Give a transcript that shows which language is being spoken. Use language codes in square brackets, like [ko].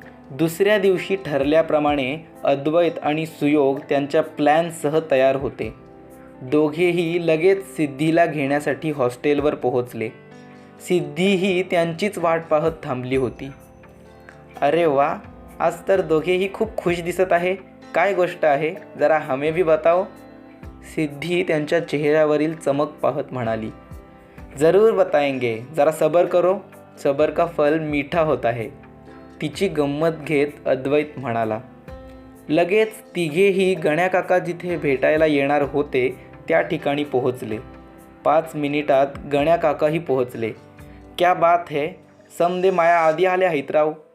[mr] दुसऱ्या दिवशी ठरल्याप्रमाणे अद्वैत आणि सुयोग त्यांच्या प्लॅनसह तयार होते. दोघेही लगेच सिद्धीला घेण्यासाठी हॉस्टेलवर पोहोचले. सिद्धीही त्यांचीच वाट पाहत थांबली होती. अरे वा, आज तर दोघेही खूप खुश दिसत आहे. काय गोष्ट आहे, जरा [hi] हमें भी बताओ. [mr] सिद्धी त्यांच्या चेहऱ्यावरील चमक पाहत म्हणाली. [hi] जरूर बताएंगे, जरा सबर करो, सबर का फल मीठा होता है. [mr] तिची गंमत घेत अद्वैत म्हणाला. लगेच तिघेही गण्याकाका जिथे भेटायला येणार होते त्या ठिकाणी पोहोचले. 5 मिनिटात गण्याकाकाही पोहोचले. [hi] क्या बात है, [mr] समदे माया आधी आल्या आहेत राव.